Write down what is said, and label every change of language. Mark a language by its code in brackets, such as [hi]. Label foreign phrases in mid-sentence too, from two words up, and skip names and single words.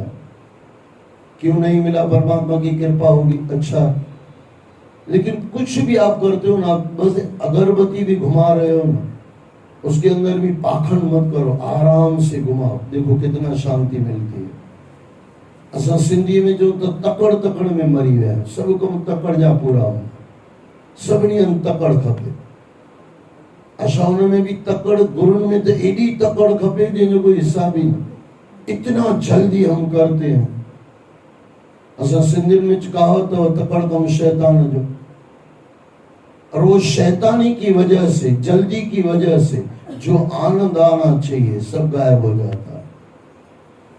[hi] क्यों नहीं मिला? परमात्मा की कृपा होगी। अच्छा, लेकिन कुछ भी आप करते हो ना, बस अगरबत्ती भी घुमा रहे हो ना, उसके अंदर भी पाखंड मत करो, आराम से घुमाओ, देखो कितना शांति मिलती है। [sd] असा सिंधी में जो तो तकड़ तकड़ में मरी हुआ है, सबको तकड़ जा पूरा हो, सबनी तकड़ खपे। असा में भी तकड़, गुरुन में तो एडी तकड़ खपे जंहिंजो कोई हिसाब ही न। [hi] इतना जल्दी हम करते हैं। [sd] असा सिंधियुनि में कहावत हो, तकड़ कम शैतान जो। [hi] और वो शैतानी की वजह से, जल्दी की वजह से जो आनंद आना चाहिए सब गायब हो जाता है।